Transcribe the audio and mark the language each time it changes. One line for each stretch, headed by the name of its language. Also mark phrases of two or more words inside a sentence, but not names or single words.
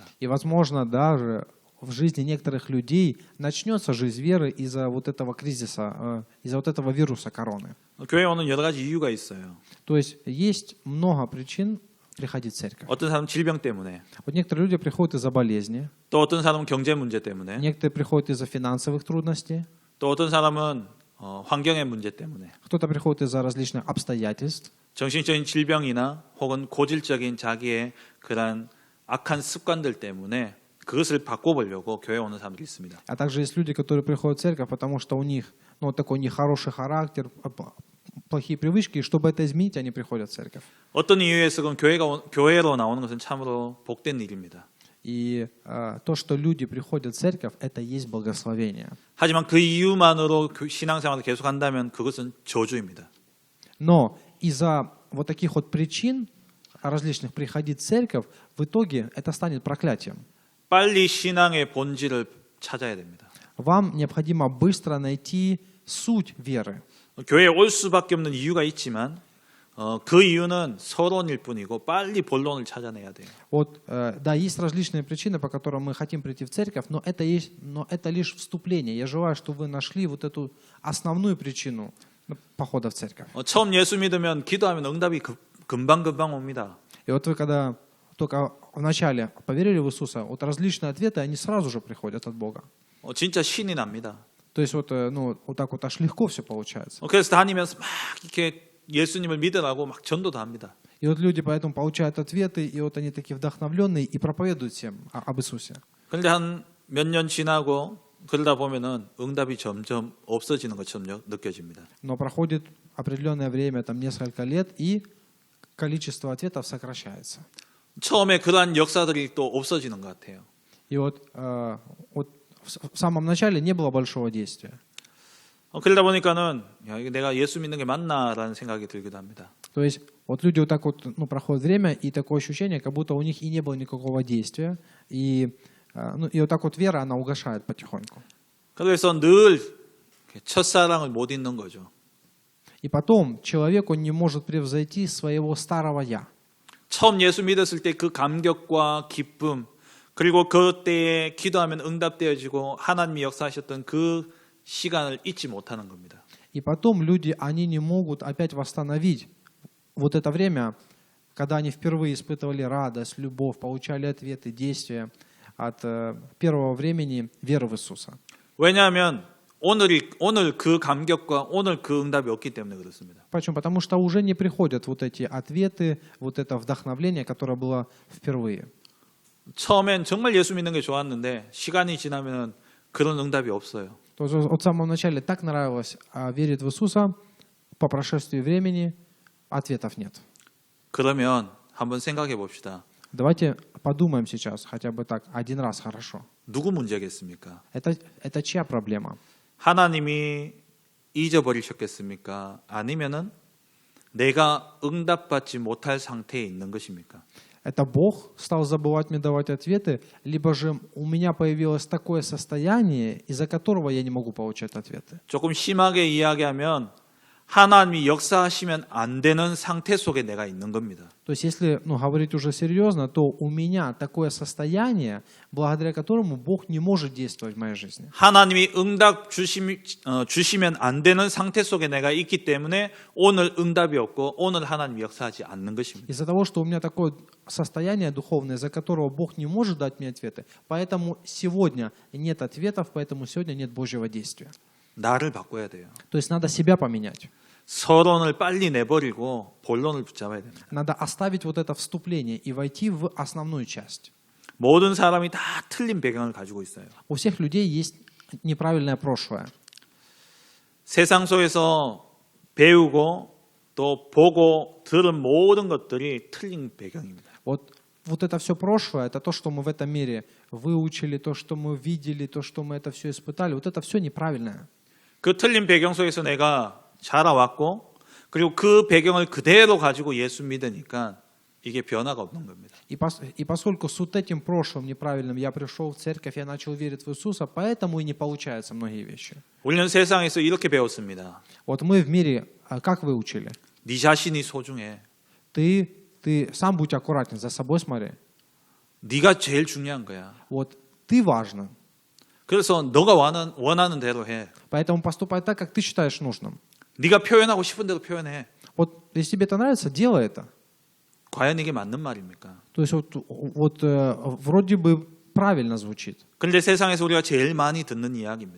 Russian: И, возможно, даже в жизни некоторых людей начнется жизнь веры из-за вот этого кризиса, из-за вот этого вируса короны.
Korean: 교회에 오는 여러 가지 이유가 있어요.
Russian: То есть много причин приходить в церковь.
Korean: 어떤 사람은 질병 때문에,
Russian: Вот некоторые люди приходят из-за болезни,
Korean: 또 어떤 사람은 경제 문제 때문에,
Russian: некоторые приходят из-за финансовых трудностей,
Korean: 또 어떤 사람은 환경의 문제 때문에,
Russian: кто-то приходит из-за различных обстоятельств,
Korean: 정신적인 질병이나 혹은 고질적인 자기의 그런 악한 습관들 때문에 그것을 바꿔보려고 교회에 오는 사람들이 있습니다.
Russian: а также есть люди, которые приходят в церковь, потому что у них такой нехороший характер, плохие привычки, и чтобы это изменить, они приходят в церковь.
Korean: 어떤 이유에서건 교회로 나오는 것은 참으로 복된 일입니다.
Russian: И то, что люди приходят в церковь, это есть благословение.
Korean: 하지만 그 이유만으로 신앙생활을 계속한다면 그것은 저주입니다.
Russian: Но из-за вот таких вот причин различных приходить в церковь, в итоге это станет проклятием.
Korean: 빨리 신앙의 본질을 찾아야 됩니다.
Russian: Вам необходимо быстро найти суть веры.
Korean: 교회에 올 수밖에 없는 이유가 있지만 그 이유는 서론일 뿐이고 빨리 본론을 찾아내야 돼요.
Russian: Вот, да, есть различные причины, по которым мы хотим прийти в церковь, но это лишь вступление. Я желаю, чтобы вы нашли вот эту основную причину похода в церковь.
Korean: 처음 예수 믿으면 기도하면 응답이 금방 옵니다.
Russian: И вот вы когда только вначале поверили в Иисуса, вот различные ответы, они сразу же приходят от Бога.
Korean: 진짜 신이 납니다.
Russian: То есть вот так вот аж легко все получается.
Korean: 그래서 다니면서 막 이렇게 예수님을 믿으라고 막 전도도 합니다.
Russian: И вот люди поэтому получают ответы, и вот они такие вдохновленные и проповедуют всем об Иисусе.
Korean: 그런데 한 몇 년 지나고 그러다 보면은 응답이 점점 없어지는 것처럼 느껴집니다.
Russian: Но проходит определенное время, там несколько лет, и количество ответов сокращается.
Korean: 처음에 그러한 역사들이 또 없어지는 것 같아요.
Russian: И вот в самом начале не было большого действия.
Korean: 그러다 보니까는 야, 이거 내가 예수 믿는 게 맞나라는 생각이 들기도 합니다.
Russian: То есть вот люди вот так вот, ну, проходит время, и такое ощущение, как будто у них и не было никакого действия, и вот так вот вера, она угасает потихоньку.
Korean: 그래서 늘 첫사랑을 못 잊는 거죠.
Russian: И потом человек, он не может превзойти своего старого «я».
Korean: 처음 예수 믿었을 때 그 감격과 기쁨, 그리고 그때에 기도하면 응답되어지고 하나님이 역사하셨던 그 시간을 잊지 못하는 겁니다.
Russian: И потом люди, они не могут опять восстановить вот это время, когда они впервые испытывали радость, любовь, получали ответы, действия от первого времени веры в Иисуса.
Korean: 왜냐하면 오늘 그 감격과 오늘 그 응답이 없기 때문에 그렇습니다.
Russian: Почему? Потому что уже не приходят вот эти ответы, вот это вдохновление, которое было впервые.
Korean: 처음엔 정말 예수 믿는 게 좋았는데 시간이 지나면 그런 응답이 없어요.
Russian: То есть от самого начала так нравилось верить в Иисуса, по прошествии времени ответов нет.
Korean: 그러면 한번 생각해 봅시다.
Russian: Давайте подумаем сейчас, хотя бы так, один раз хорошо.
Korean: 누구 문제겠습니까?
Russian: Это чья проблема?
Korean: 하나님이 잊어버리셨겠습니까? 아니면은 내가 응답받지 못할 상태에 있는 것입니까?
Russian: Это Бог стал забывать мне давать ответы, либо же у меня появилось такое состояние, из-за которого я не могу получать ответы.
Korean: 조금 심하게 이야기하면 하나님이 역사하시면 안 되는 상태 속에 내가 있는 겁니다.
Russian: То есть, если говорить уже серьезно, то у меня такое состояние, благодаря которому Бог не может действовать в моей жизни.
Korean: 하나님이 응답 주시면 안 되는 상태 속에 내가 있기 때문에 오늘 응답이 없고 오늘 하나님이 역사하지 않는 것입니다.
Russian: Из-за того, что у меня такое состояние духовное, из-за которого Бог не может дать мне ответы, поэтому сегодня нет ответов, поэтому сегодня нет Божьего действия.
Korean: 나를 바꿔야 돼요.
Russian: То есть надо себя поменять.
Korean: 서론을 빨리 내버리고 본론을 붙잡아야 됩니다.
Russian: Надо оставить вот это вступление и войти в основную часть.
Korean: 모든 사람이 다 틀린 배경을 가지고 있어요.
Russian: У всех людей есть неправильное прошлое.
Korean: 세상 속에서 배우고 또 보고 들은 모든 것들이 틀린 배경입니다.
Russian: Вот это все прошлое, это то, что мы в этом мире выучили, то, что мы видели, то, что мы это все испытали, вот это все неправильное.
Korean: 그 틀린 배경 속에서 내가 자라왔고 그리고 그 배경을 그대로 가지고 예수 믿으니까 이게 변화가 없는 겁니다.
Russian: И поскольку с вот этим прошлым неправильным я пришел в церковь, я начал верить в Иисуса, поэтому и не получаются многие вещи.
Korean: 우리는 세상에서 이렇게 배웠습니다.
Russian: Вот мы в мире, как выучили?
Korean: 네 자신이 소중해.
Russian: Ты сам будь аккуратен, за собой смотри.
Korean: 네가 제일 중요한 거야.
Russian: Вот ты важен.
Korean: 그래서 너가 원하는 대로 해.
Russian: Поэтому поступай так, как ты считаешь нужным.
Korean: 네가 표현하고 싶은 대로 표현해.
Russian: Вот если тебе это нравится, делай это.
Korean: 과연 이게 맞는 말입니까?
Russian: То есть вот вроде бы правильно звучит.
Korean: 그런데 세상에서 우리가 제일 많이 듣는 이야기입니다.